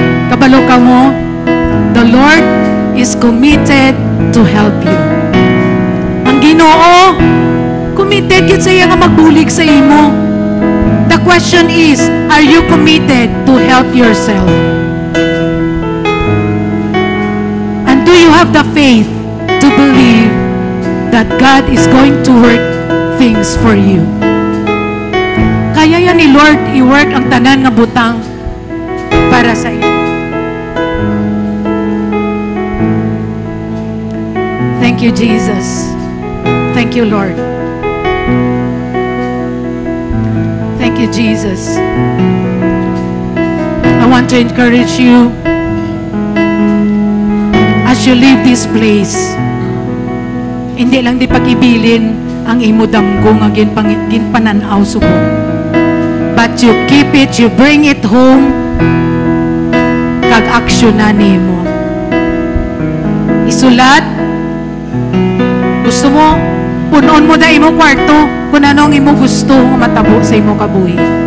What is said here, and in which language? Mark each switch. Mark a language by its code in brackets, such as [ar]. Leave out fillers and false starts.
[hil] Kabalo ka mo, [en] the Lord is committed to help you. [hil] Ang Ginoo, committed yun sa iya nga magbulig sa imo. [en] The question is, are you committed to help yourself? And do you have the faith to believe that God is going to work things for you? [hil] Kaya yan ni Lord i-work ang tanan nga butang para sa iyo. [en] Thank you, Jesus. Thank you, Lord. Thank you, Jesus. I want to encourage you as you leave this place. [hil] Hindi lang di pag-ibilin ang imo damgo nga ginpananaw subong. [en] But you keep it, you bring it home, [hil] kag aksyonan nimo. Isulat. Gusto mo, punon mo na imo kwarto kung ano ang imo gusto nga matabo sa imo kabuhi.